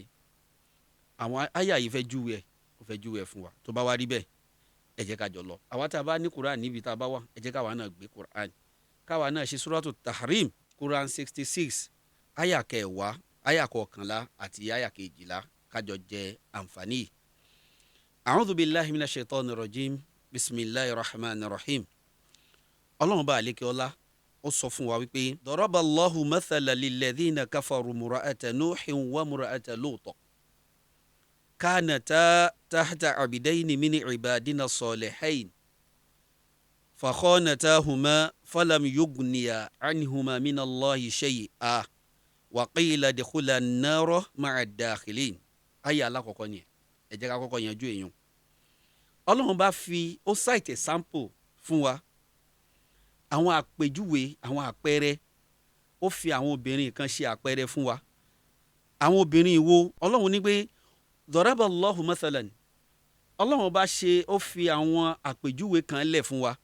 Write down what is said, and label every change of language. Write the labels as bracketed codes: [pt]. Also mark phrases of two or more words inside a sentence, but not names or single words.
[yo] àwọn àyà yìí fẹ́ júwe ẹ̀, ó fẹ́ júwe ẹ̀ fún wa. tó bá wá rí bẹ́ẹ̀ ẹ jẹ́ ká jọ lọ. àwa tá a bá ní Quran níbi tá a bá wà, ẹ jẹ́ káwa náà gbé Quran, káwa náà ṣe suratu Tahrim, Quran 66 àyà kẹwàá, àyà kọkànlá àti àyà kejìlá, kájọ jẹ àǹfààní yìí. [ar] أعوذ بالله من الشيطان الرجيم، بسم الله الرحمن الرحيم. [yo] Ọlọ́run bá àlékè ọlá ó sọ fún wa wípé [ar] ضرب الله مثلا للذين كفروا امرأت نوح وامرأت لوط كانتا تحت عبدين من عبادنا صالحين فخانتاهما فلم يغنيا عنهما من الله شيئا وقيل ادخلا النار مع الداخلين. [yo] ayé alákọ̀ọ́kọ́ ni ẹ jẹ́ ká kọ́kọ́ yanjú èèyàn. Ọlọ́run bá fi ó [en] cite sample [yo] fún wa, àwọn àpèjúwe, àwọn àpẹẹrẹ, ó fi àwọn obìnrin kan ṣe àpẹẹrẹ fún wa. àwọn obìnrin wo Ọlọ́run ní pé [ar] ضرب الله مثلا, [yo] Ọlọ́run bá ṣe, ó fi àwọn àpèjúwe kan lẹ̀ fún wa.